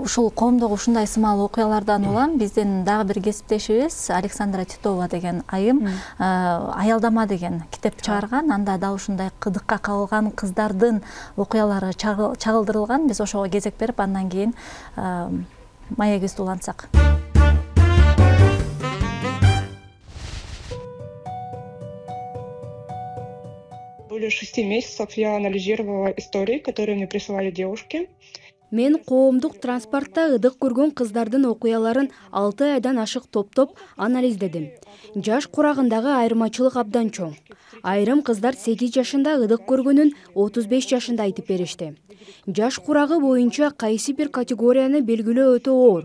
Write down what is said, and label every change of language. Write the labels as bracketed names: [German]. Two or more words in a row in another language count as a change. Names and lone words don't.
[Kyrgyz] Ушул коомдогу ушундай сымал окуялардан улам биздин дагы бир кесиптешибиз Александра Титова деген айым Аялдама деген китеп чыгарган. Анда да ушундай кыдыкка кабылган кыздардын окуялары чагылдырылган. Биз ошого кезек берип, андан кийин маегибизди улантсак. [Russian] Более 6 месяцев я анализировала истории, которые мне присылали девушки. [Kyrgyz] Мен коомдук транспортто ыдык көргөн кыздардын окуяларын 6 айдан ашык топтоп анализдедим. Жаш курагындагы айырмачылык абдан чоң. Айрым кыздар 8 жашында ыдык көргөнүн 35 жашында айтып беришти. Жаш курагы боюнча кайсы бир категорияны белгилөө өтө оор.